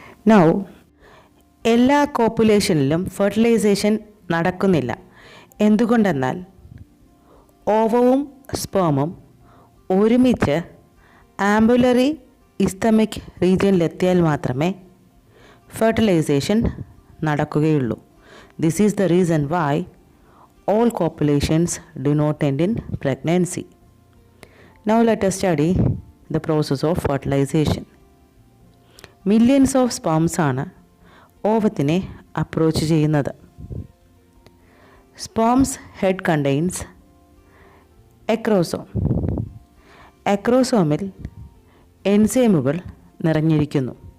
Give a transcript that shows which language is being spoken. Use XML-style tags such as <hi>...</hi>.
<ml>Now എല്ലാ കോപ്പുലേഷനിലും fertilisation നടക്കുന്നില്ല. എന്തുകൊണ്ടെന്നാൽ ഓവവും സ്പേമും ഒരുമിച്ച് ആംപുലറി ഇസ്തമിക് റീജിയനിലെത്തിയാൽ മാത്രമേ ഫെർട്ടിലൈസേഷൻ നടക്കുകയുള്ളൂ.</ml> <en>This is the reason why all copulations do not end in pregnancy. Now let us study the process of fertilization. Millions of sperms</en> <ml>ആണ് ഓവത്തിനെ approach ചെയ്യുന്നത്.</ml> <en>Sperms head contains acrosome.</en> <ml>എക്രോസോമിൽ എൻസൈമുകൾ നിറഞ്ഞിരിക്കുന്നു.</ml>